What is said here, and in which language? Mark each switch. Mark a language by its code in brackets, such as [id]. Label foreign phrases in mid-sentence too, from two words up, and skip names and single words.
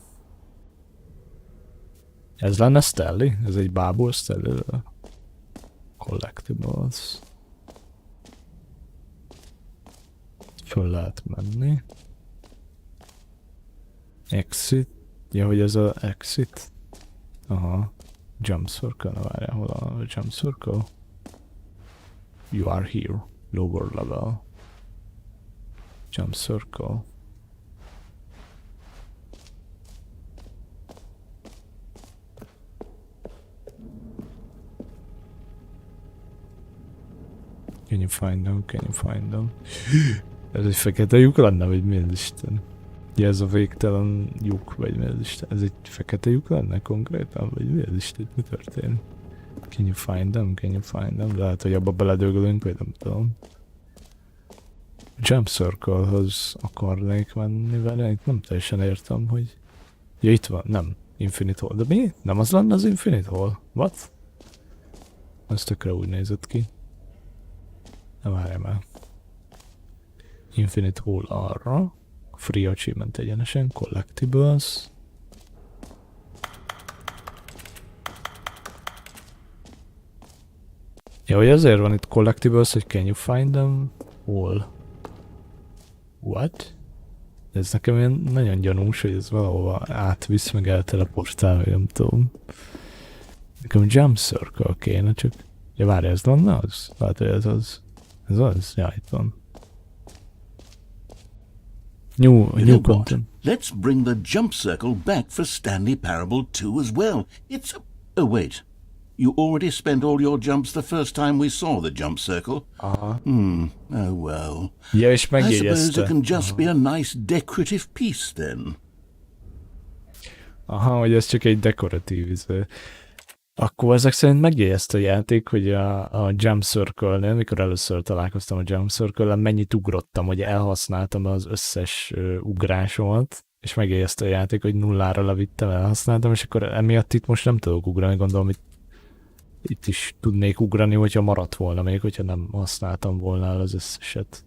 [hu] Ez lenne Stanley? Ez egy bából Stanley? Collectibles. Föl lehet menni. Exit. Ja, hogy ez a exit? [en] Aha. Jump circle, [hu] na várjál, hol a [en] jump circle? You are here. Lower level. Jump circle. Can you find them? Can you find them? [hu] Ez egy fekete lyuk lenne, vagy mi az Isten? Ja, ez a végtelen lyuk, vagy mi az Isten? Ez egy fekete lyuk lenne konkrétan, vagy mi az Isten? Mi történik? [en] Can you find them? Can you find them? [hu] Lehet, hogy abba beledöglünk, vagy nem tudom. [en] Jump Circle- [hu] hoz akarnék menni vele, itt nem teljesen értem, hogy... Ja, itt van, nem. Infinite Hall. De mi? Nem az lenne az Infinite Hall? What? Ez tökre úgy nézett ki. Nem várjam el. Infinite Hall arra. [en] Free Achievement [hu] egyenesen. Collectibles. Ja, hogy ezért van itt Collectibles, hogy [en] can you find them all? [hu] What? Ez nekem ilyen nagyon gyanús, hogy ez valahova átvisz, meg elteleportál, vagy nem tudom. Nekem [en] Jump Circle [hu] kéne, csak... Ja, várj, ez lenne az? Lehet, hogy ez az. Ez az? Ja, itt van. [en] New content. Let's bring the jump circle back for Stanley Parable 2 as well. It's a... Oh, wait. You already spent all your jumps the first time we saw the jump circle. Aha. Oh well. [hu] Ja, és [en] I [hu] megjegyezte. [en] suppose it can just be a nice decorative piece then. [hu] Aha, hogy ez csak egy dekoratív izé. Akkor ezek szerint megjegyezte a játék, hogy a [en] Jump Circle- [hu] nél, mikor először találkoztam a [en] Jump Circle- [hu] en, mennyit ugrottam, hogy elhasználtam az összes ugrásomat, és megjegyezte a játék, hogy nullára levittem, elhasználtam, és akkor emiatt itt most nem tudok ugrani, gondolom, itt is tudnék ugrani, hogyha maradt volna még, hogyha nem használtam volna el az összeset.